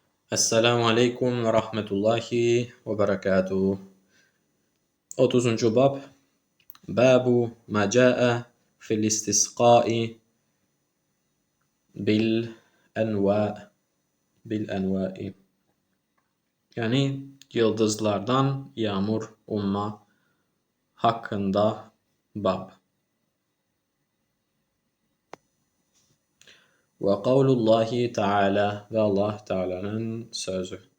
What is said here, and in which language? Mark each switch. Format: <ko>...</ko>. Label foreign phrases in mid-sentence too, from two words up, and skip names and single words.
<ar>السلام عليكم ورحمة الله وبركاته. 30. باب باب ما جاء في الاستسقاء بالأنواء.</ar> <tr>Yani yıldızlardan yağmur umma hakkında bab.</tr> <ar>وقول الله تعالى</ar> <tr>ve Allah Teala'nın sözü.</tr>